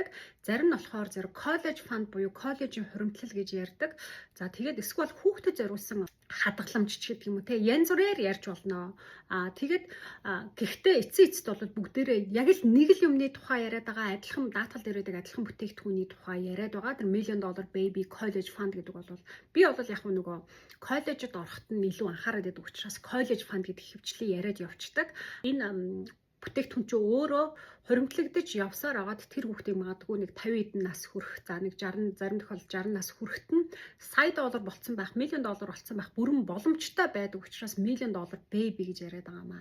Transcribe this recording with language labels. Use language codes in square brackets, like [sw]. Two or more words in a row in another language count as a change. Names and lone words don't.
[mn] Зарим нь болохоор зэрэг [en] college fund [mn] буюу коллежийн хуримтлал гэж ярьдаг. За тэгээд эсвэл хүүхдэд зориулсан хадгаламж ч гэдэг юм уу те янз бүрээр ярьж болно. Тэгээд гэхдээ эцсийн эцэд бол бүгдээрээ яг л нэг л юмны тухай яриад байгаа адилхан даатгал дээр байдаг адилхан бүтээгдэхүүний тухай яриад байгаа. Тэр [en] $1 million baby college fund [mn] гэдэг бол би бол яг нөгөө коллежид ороход нь илүү анхаарал өгдөг учраас [en] college fund [mn] гэдэг хөвчлээ яриад явцдаг. Энэ бүтээгдэхүүн чинь өөрөө хуримтлагдаж явсаар агаад тэр хүүхдийг магадгүй нэг 50 эдэн нас хүрэх за нэг 60 зарим тохиолдолд 60 нас хүрэхэд нь $100 болцсон байх $1 million болцсон байх бүрэн боломжтой байдаг учраас [en] $1 million baby [mn] гэж яриад байгаа маа.